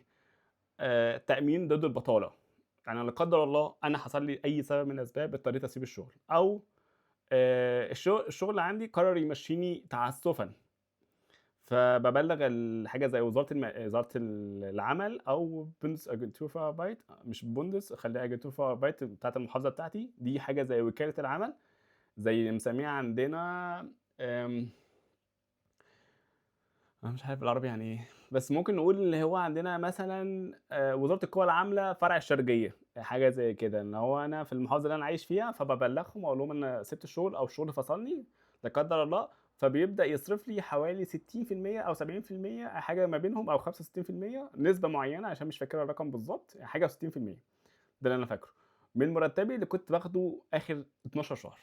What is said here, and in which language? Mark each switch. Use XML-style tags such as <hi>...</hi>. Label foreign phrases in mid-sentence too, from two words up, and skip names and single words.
<ar>تأمين ضد البطالة، يعني لا قدّر الله أنا حصل لي أي سبب من الأسباب اضطريت أسيب الشغل، أو الشغل عندي قرر يمشّيني تعسُّفًا، فبابلّغ حاجة زي وزارة العمل أو</ar> <de>Bundesagentur für Arbeit</de> <ar>مش Bundes خلّيها</ar> <de>Agentur für Arbeit</de> <ar>بتاعة المحافظة بتاعتي، دي حاجة زي وكالة العمل، زي مسميها عندنا آمم أنا مش عارف بالعربي يعني إيه، بس ممكن نقول اللي هو عندنا مثلًا وزارة القوى العاملة فرع الشرقية، حاجة زي كده، إن هو أنا في المحافظة اللي أنا عايش فيها، فبابلّغهم وأقول لهم أنا سِبت الشغل أو الشغل فصلني لا قدّر الله، فبيبدأ يصرف لي حوالي 60% أو 70% حاجة ما بينهم أو 65% نسبة معيّنة عشان مش فاكر الرقم بالضبط، حاجة و60% ده اللي أنا فاكره، من مرتبي اللي كنت باخده آخر 12 شهر.</ar>